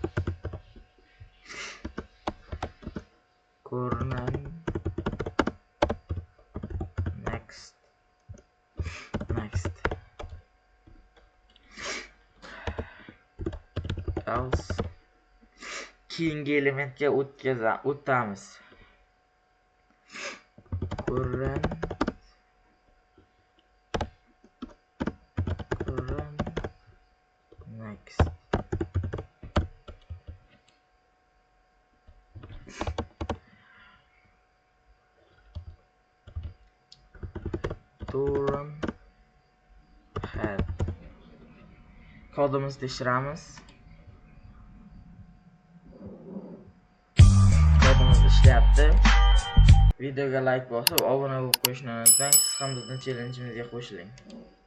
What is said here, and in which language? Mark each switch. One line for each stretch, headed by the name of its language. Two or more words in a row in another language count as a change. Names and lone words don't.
English: current next else
Uzbek: keyingi elementga o'tamiz.
English: Current next turn head.
Uzbek: Kodimizni tekshiramiz. Kodimiz ishlayapti. Videoga like bosib, obuna bo'lib qo'yishni unutmang. Siz ham bizning challenge'imizga qo'shiling.